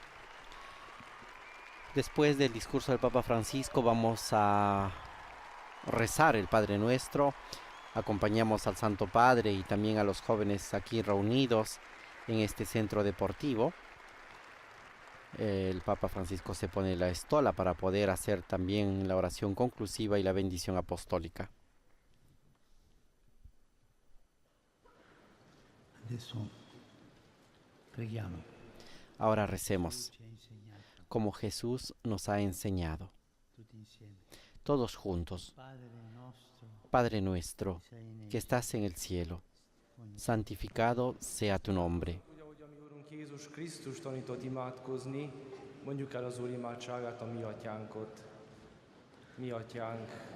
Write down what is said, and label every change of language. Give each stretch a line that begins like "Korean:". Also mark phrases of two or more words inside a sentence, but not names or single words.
Spanish: Después del discurso del Papa Francisco vamos a rezar el Padre Nuestro. Acompañamos al Santo Padre y también a los jóvenes aquí reunidos en este centro deportivo. El Papa Francisco se pone la estola para poder hacer también la oración conclusiva y la bendición apostólica.
Italian: Adesso preghiamo.
Spanish: Ahora recemos,
Italian: Ci ha insegnato
Spanish: como Jesús nos ha enseñado,
Italian: tutti insieme.
Spanish: todos juntos.
Italian: Padre nostro,
Spanish: Padre nuestro,
Italian: sei nei
Spanish: que estás en el cielo, santificado sea tu nombre.
Hungarian: Úgy, ahogy a mi Urunk Jézus Krisztus tanított imádkozni, mondjuk el az Úr imádságát a mi atyánkot. Mi atyánk,